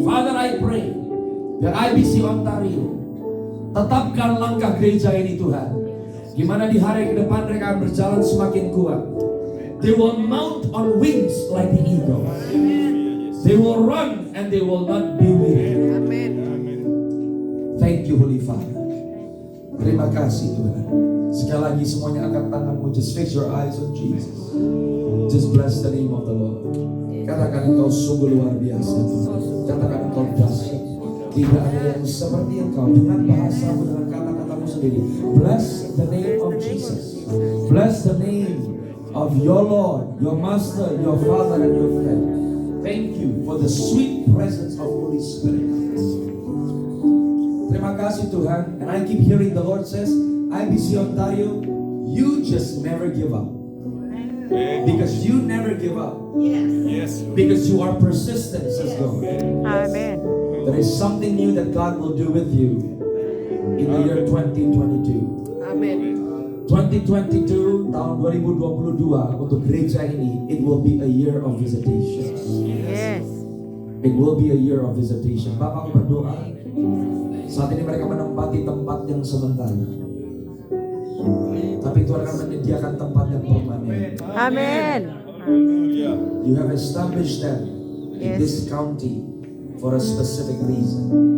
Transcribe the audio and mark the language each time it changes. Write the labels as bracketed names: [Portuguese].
[English] Father, I pray that [Indonesian] IBC Ontario tetapkan langkah gereja ini Tuhan, gimana di hari ke depan mereka akan berjalan semakin kuat. [English] They will mount on wings like the eagle. They will run and they will not be weary. Thank you, Holy Father. [Indonesian] Terima kasih Tuhan. Sekali lagi semuanya angkat tanganmu. [English] Just fix your eyes on Jesus. Just bless the name of the Lord. [Indonesian] Katakan Engkau sungguh luar biasa. Katakan Engkau dahsyat. Tidak ada yang seperti Engkau. Dengan bahasamu, dengan kata-katamu sendiri. [English] Bless the name of Jesus. Bless the name of your Lord, your Master, your Father, and your friend. Thank you for the sweet presence of Holy Spirit. [Indonesian] Terima kasih Tuhan. [English] And I keep hearing the Lord says, IBC Ontario, you just never give up. Because you never give up. Yes. Because you are persistent, says God. Amen. There is something new that God will do with you in the year 2022. Amen. 2022, [Indonesian] tahun 2022 untuk gereja ini, [English] it will be a year of visitation. Yes. It will be a year of visitation. [Indonesian] Bapak berdoa, saat ini mereka menempati tempat yang sementara, tapi Tuhan akan menyediakan tempat yang permanen. [English] Amen. You have established them in Yes. this county for a specific reason.